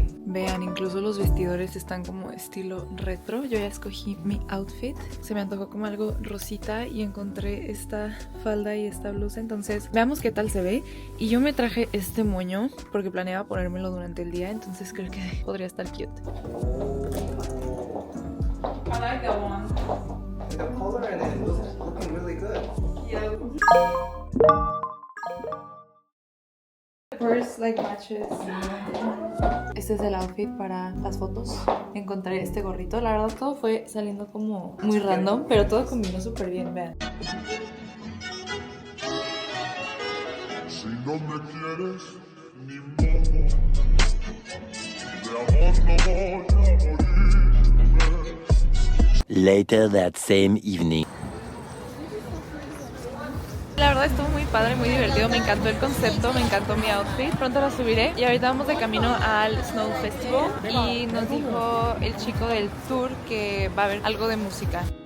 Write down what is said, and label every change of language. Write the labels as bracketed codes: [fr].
[es] Vean, incluso los vestidores están como estilo retro. Yo ya escogí mi outfit. Se me antojó como algo rosita y encontré esta falda y esta blusa. Entonces, veamos qué tal se ve. Y yo me traje este moño porque planeaba ponérmelo durante el día. Entonces creo que podría estar cute. [en] I like that one. The color and it looks looking really good. Purse like matches. [es] Este es el outfit para las fotos. Encontré este gorrito. La verdad todo fue saliendo como muy random, pero todo combinó súper bien, vean. Si no me quieres, ni modo. De amor no voy a morirme. [en] Later that same evening. [es] La verdad estuvo muy padre, muy divertido. Me encantó el concepto, me encantó mi outfit. Pronto lo subiré. Y ahorita vamos de camino al Snow Festival. Y nos dijo el chico del tour que va a haber algo de música.